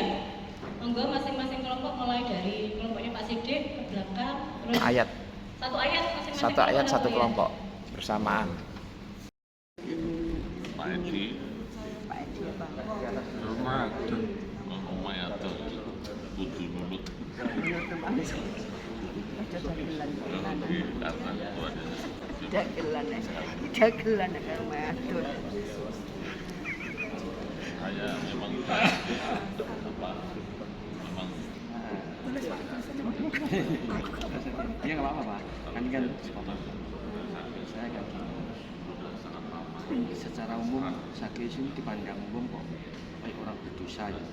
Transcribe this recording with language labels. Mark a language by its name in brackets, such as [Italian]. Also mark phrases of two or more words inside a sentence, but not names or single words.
[Indonesian] Monggo masing-masing kelompok mulai dari kelompoknya Pak Sidik ke belakang terus Ayat. Satu ayat masing-masing. Satu ayat satu kelompok bersamaan. Pak Edi. Rumah itu. Rumah itu. [Javanese] Kudu nulut. Dagelan kan matur. [Indonesian] Saya memang Iya nggak apa-apa Pak, kan saya kan secara umum Sakius ini dipandang umum kok kayak orang berdosa ya.